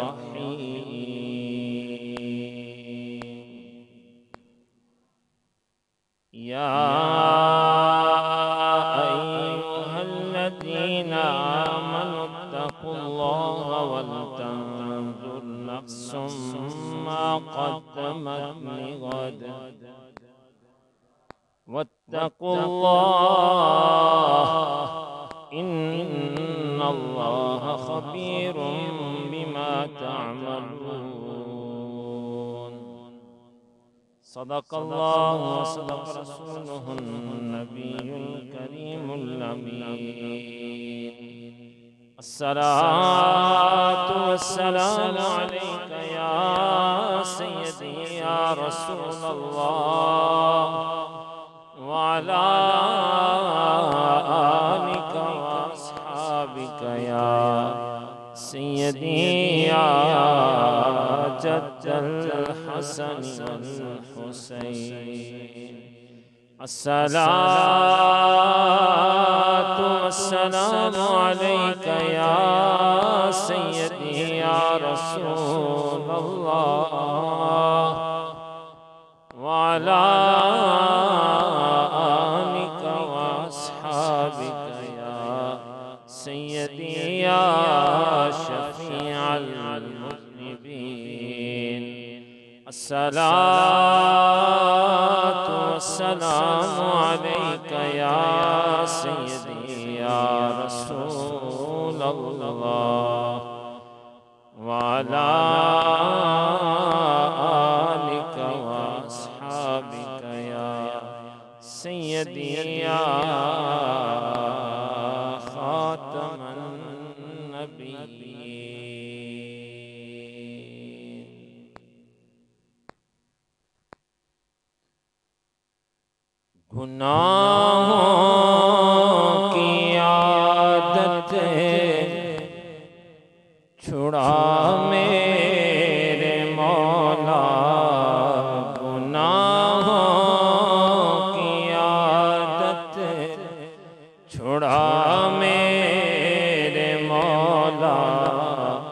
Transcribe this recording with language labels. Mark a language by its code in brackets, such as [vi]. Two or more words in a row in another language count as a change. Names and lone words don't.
[ar] رحيم يا أيها الذين آمنوا اتقوا الله ولتنظر نفس ما قدمت لغد واتقوا الله إن الله خبير بما تعملون صدق الله وصدق رسوله النبي الكريم الأمين الصلاة والسلام عليك يا سيدي يا رسول الله وعلى آلك وأصحابك يا سيدي يا جد الحسن والحسين الصلاة والسلام عليك يا سيدي يا رسول الله وعلى آلك وأصحابك يا سيدي يا شفيع المذنبين الصلاة والسلام عليك يا سيدي يا رسول الله وعلى آلك وأصحابك يا سيدي يا خاتم النبيين [ur] گناہوں کی عادت چھڑا میرے مولا گناہوں کی عادت چھڑا میرے مولا